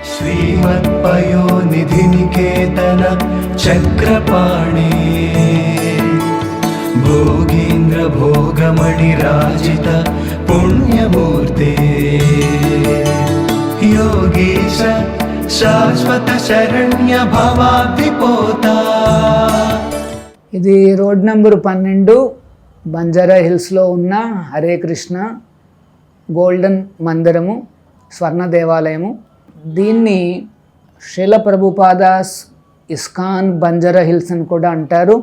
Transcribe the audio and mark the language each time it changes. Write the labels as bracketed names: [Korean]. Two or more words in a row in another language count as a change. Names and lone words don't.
[Sanskrit] श्रीमत्पयोनिधिनिकेतन चक्रपाणे भोगीन्द्र भोगमणिराजित पुण्यमूर्ते योगीश शाश्वत शरण्य भवाब्धिपोता। [Telugu] ఇది [English] road number [Telugu] 12 బంజారా హిల్స్లో ఉన్న హరే కృష్ణ గోల్డెన్ మందిరము, స్వర్ణ దేవాలయము. దీన్ని శ్రీల ప్రభుపాదాస్ ఇస్కాన్ బంజారా హిల్స్ అని కూడా అంటారు.